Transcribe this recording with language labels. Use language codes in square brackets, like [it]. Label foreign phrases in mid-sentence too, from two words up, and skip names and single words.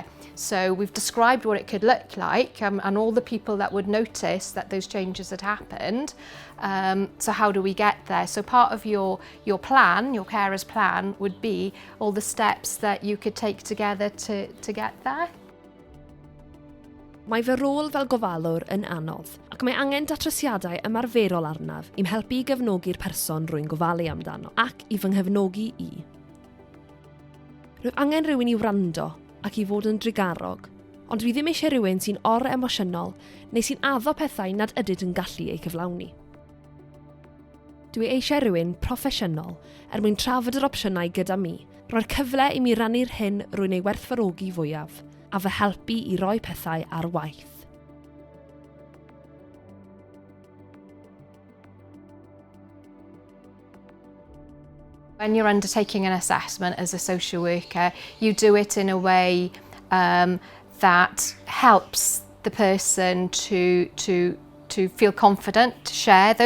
[en] So we've described what it could look like, and all the people that would notice that those changes had happened. So how do we get there? So part of your plan, your carer's plan, would be all the steps that you could take together to get there. [cy] Mae fy rôl fel gofalwr yn anodd, ac mae angen datrysiadau ymarferol arnaf i'm helpu i gefnogi'r person rwy'n gofalu amdano, ac i fy nghefnogi i. Rwyf angen rhywun i wrando ac i fod yn drigarog, ond dwi ddim eisiau rhywun sy'n or-emosiynol neu sy'n addo pethau nad ydyd yn gallu eu cyflawni. Dwi eisiau rhywun proffesiynol mwyn trafod yr opsiynau gyda mi, roi'r cyfle i mi rannu'r hyn rwy'n ei werthfawrogi fwyaf, a fy helpu i roi pethau ar waith. [en] When you're undertaking an assessment as a social worker, you do it in a way that helps the person to feel confident to share those.